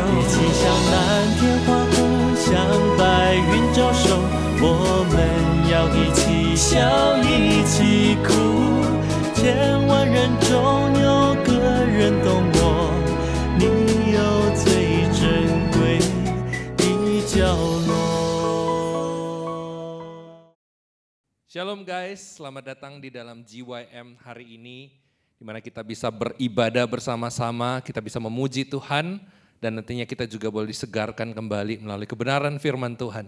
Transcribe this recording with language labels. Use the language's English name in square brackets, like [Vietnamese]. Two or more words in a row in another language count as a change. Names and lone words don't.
[Chinese] 一起向蓝天划过，向白云招手，我们要一起笑，一起哭。千万人中有个人懂我，你有最珍贵的角落。 [Indonesian] Shalom guys, selamat datang di dalam GYM hari ini, di mana kita bisa beribadah bersama-sama, kita bisa memuji Tuhan, dan nantinya kita juga boleh disegarkan kembali melalui kebenaran firman Tuhan.